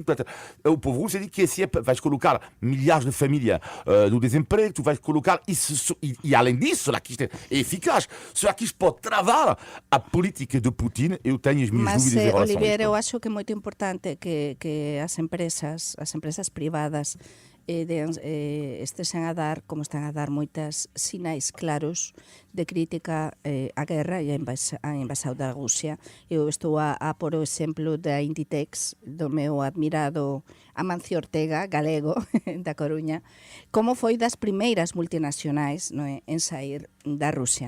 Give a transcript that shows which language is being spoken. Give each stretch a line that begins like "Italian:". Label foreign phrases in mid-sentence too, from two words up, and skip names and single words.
Portuguese: É o povo russo, que assim vais colocar milhares de famílias no desemprego, tu vais colocar isso, e além disso, será que isto é eficaz? Será que isto pode travar a política de Putin? Eu tenho as minhas dúvidas em relação a isto.
Galician: Olivier, eu acho que é muito importante que as empresas privadas estesen a dar, como están a dar moitas sinais claros de crítica á guerra e á invasão da Rusia. Eu estou a por o exemplo da Inditex, do meu admirado Amancio Ortega, galego, da Coruña, como foi das primeiras multinacionais, non é, en sair da Rusia.